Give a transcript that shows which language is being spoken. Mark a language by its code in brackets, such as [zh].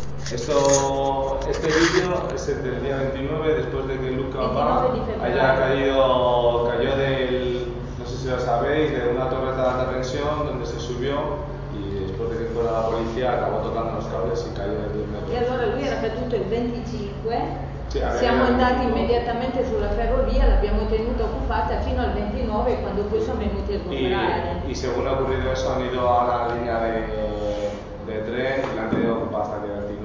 [es] Este vídeo es el del día 29, después de que Luca haya caído, cayó del, no sé si lo sabéis, de una torre de alta tensión donde se subió y después de que fuera la policía acabó tocando los cables y cayó del 10 metros. [it] Y allora lui era caduto il 25, siamo andati immediatamente sulla ferrovia, l'abbiamo tenuta occupata fino al 29 quando poi sono venuti a recuperare. [es] Y según ha ocurrido eso, han ido a la línea de tren y la han tenido ocupada hasta que